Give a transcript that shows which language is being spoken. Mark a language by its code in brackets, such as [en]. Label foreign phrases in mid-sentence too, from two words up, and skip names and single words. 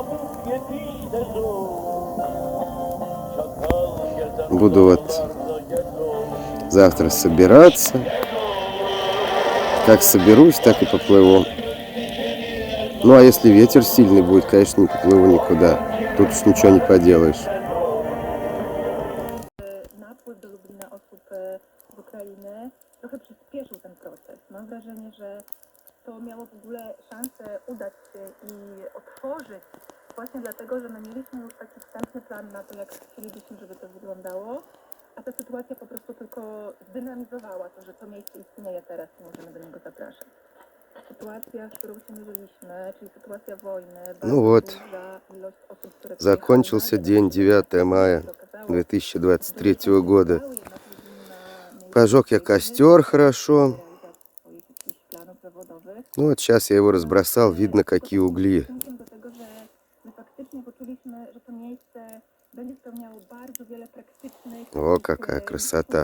[ru] Буду вот завтра собираться. Как соберусь, так и поплыву. Ну, а если ветер сильный будет, конечно, не поплыву никуда. Тут уж ничего не поделаешь. [pl] Napływ do Lublina osób z Ukrainy trochę przyspieszył ten proces. Mam wrażenie, że to miało w ogóle szansę udać się i otworzyć właśnie dlatego, że my mieliśmy już taki wstępny plan na to, jak chcielibyśmy, żeby to wyglądało, a ta sytuacja po prostu tylko zdynamizowała to, że to miejsce istnieje teraz i możemy do niego zapraszać. Sytuacja, z którą się mierzyliśmy, czyli sytuacja wojny, [ru] Ну вот, закончился день 9 мая 2023 года. Пожег я костер хорошо. Ну вот сейчас я его разбросал, видно, какие угли. О, какая красота.